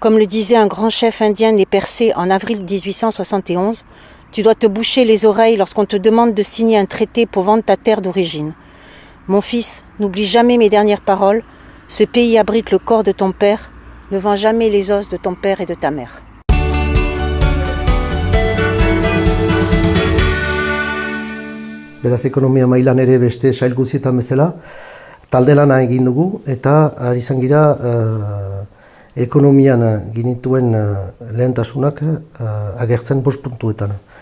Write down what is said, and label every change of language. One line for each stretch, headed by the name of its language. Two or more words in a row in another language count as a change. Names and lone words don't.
French: Comme le disait un grand chef indien né Persée en avril 1871, tu dois te boucher les oreilles lorsqu'on te demande de signer un traité pour vendre ta terre d'origine. Mon fils, n'oublie jamais mes dernières paroles. Ce pays abrite le corps de ton père. Ne vends jamais les os de ton père et de ta mère.
Basque: Beraz, ekonomia mailan ere beste sail guzietan bezala, talde lana egin dugu eta ari izan gira ekonomian ginituen lehentasunak agertzen 5 puntuetan.